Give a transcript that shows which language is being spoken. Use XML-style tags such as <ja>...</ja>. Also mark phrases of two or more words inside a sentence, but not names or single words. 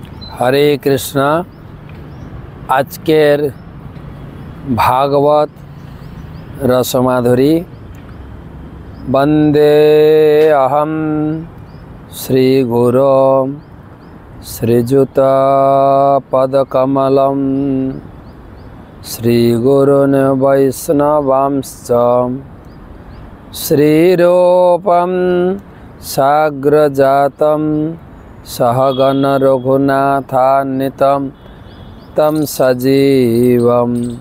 <sa>हरे कृष्णा।</sa> <bn>আজকের ভাগবত রসমাধুরী</bn> <sa>वंदे अहम श्री गुरो श्रीजुत पदकमलम श्रीगुरुन् वैष्णवांश्च श्रीरूपं साग्रजातं सहगण रघुनाथान्वितं तं सजीवं</sa>